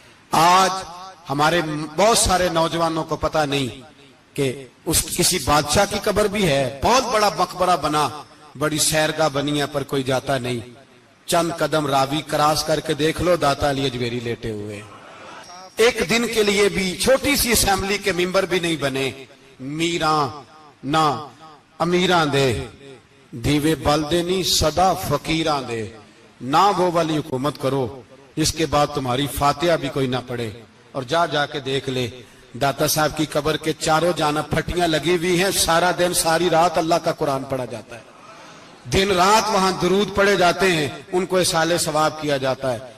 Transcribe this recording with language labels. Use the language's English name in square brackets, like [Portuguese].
[Urdu] آج ہمارے بہت سارے نوجوانوں کو پتہ نہیں کہ اس کسی بادشاہ کی قبر بھی ہے. بہت بڑا مقبرہ بنا، بڑی سیرگاہ بنی ہے، پر کوئی جاتا نہیں. چند قدم راوی کراس کر کے دیکھ لو، داتا علی اجمیری لیٹے ہوئے. ایک دن کے لیے بھی چھوٹی سی اسمبلی کے ممبر بھی نہیں بنے. [Punjabi] میراں نہ امیراں دے دیوے بلدے نہیں صدا فقیراں دے. [Urdu] نہ وہ والی حکومت کرو جس کے بعد تمہاری فاتحہ بھی کوئی نہ پڑے. اور جا کے دیکھ لے داتا صاحب کی قبر کے چاروں جانب پھٹیاں لگی ہوئی ہیں. سارا دن ساری رات اللہ کا قرآن پڑھا جاتا ہے، دن رات وہاں درود پڑھے جاتے ہیں، ان کو اصالِ ثواب کیا جاتا ہے.